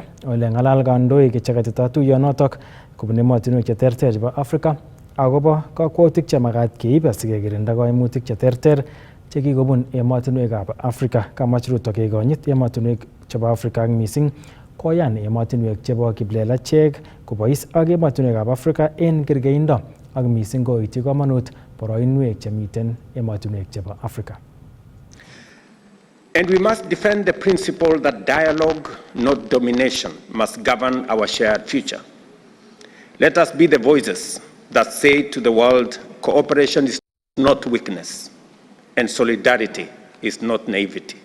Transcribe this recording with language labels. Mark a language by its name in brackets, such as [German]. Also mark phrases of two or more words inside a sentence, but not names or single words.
[Kalenjin] Ole ng'alal kandoik chekatito tuyonotok kobun emotinwek cheterter chebo Afrika akobo kakwautik chemagat keib asikekirinda koimutik cheterter chekikobun emotinwekab Afrika. Kamach Ruto kekonyit emotinwek chebo Afrika ak mising koyan emotinwek chebo kiplelachek kobois ak emotinwekab Afrika en kergeindo ak mising koityi komonut boroinwek chemiten emotinwek chebo Afrika. [English] And we must defend the principle that dialogue, not domination, must govern our shared future. Let us be the voices that say to the world, cooperation is not weakness, and solidarity is not naivety.